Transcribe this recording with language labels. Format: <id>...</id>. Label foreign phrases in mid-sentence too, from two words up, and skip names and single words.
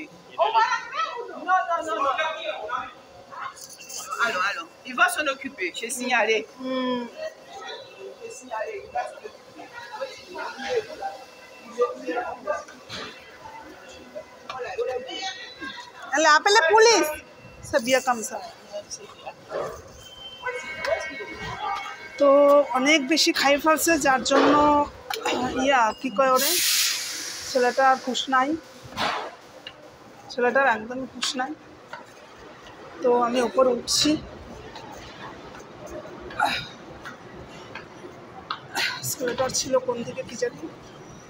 <fr>Non. Allons. Ils vont s'en occuper. J'ai signalé. J'ai signalé, ils vont s'en occuper. Elle a appelé la police. C'est bien comme ça.</fr> <bn>তো অনেক বেশি খাই ফেলছে, যার জন্য কি কয় ওরে, ছেলেটার হুঁশ নাই, ছেলেটার একদমই হুঁশ নাই। তো আমি উপরে উঠছি। ছেলেটার ছিল কোন দিকে কি জানি।</bn>